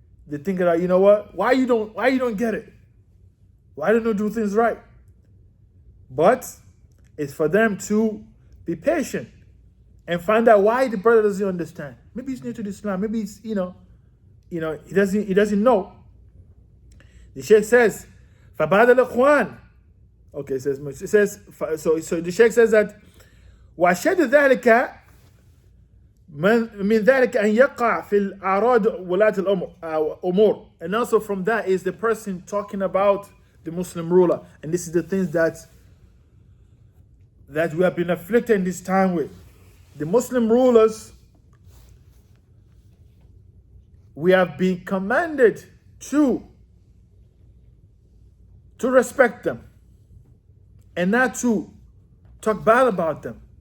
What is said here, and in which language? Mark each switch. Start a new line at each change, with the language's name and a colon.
English: They think that, what? Why you don't get it? Why don't you do things right? But it's for them to be patient and find out why the brother doesn't understand. Maybe he's new to Islam. Maybe he's, he doesn't know. The Shaykh says,
Arabic: فَبَعْدَ الْإِخْوَانِ.
English: Okay, so the Shaykh says that
Arabic: وَأَشَدُ ذَلِكَ من ذلك أن يقع في الأعراض ولاة الأمور.
English: And also from that is the person talking about the Muslim ruler. And this is the things that we have been afflicted in this time with. The Muslim rulers, we have been commanded to respect them and not to talk bad about them.